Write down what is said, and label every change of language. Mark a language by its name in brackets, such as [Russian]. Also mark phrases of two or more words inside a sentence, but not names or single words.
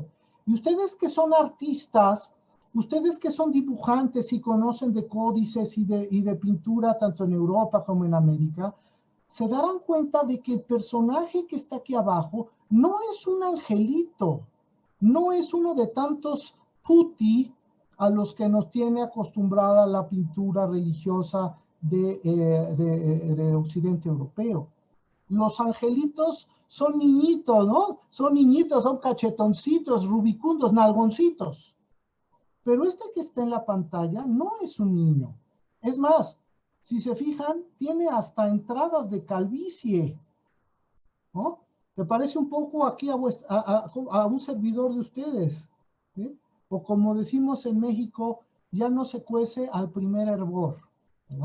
[Spanish] Y ustedes que son artistas, ustedes que son dibujantes y conocen de códices y de pintura tanto en Europa como en América, se darán cuenta de que el personaje que está aquí abajo no es un angelito, no es uno de tantos putti a los que nos tiene acostumbrada la pintura religiosa de Occidente europeo. Los angelitos son niñitos, ¿no? Son niñitos, son cachetoncitos, rubicundos, nalgoncitos. Pero este que está en la pantalla no es un niño. Es más, si se fijan, tiene hasta entradas de calvicie, ¿no? ¿Te parece un poco aquí a un servidor de ustedes? ¿Sí? O como decimos en México, ya no se cuece al primer hervor, ¿verdad?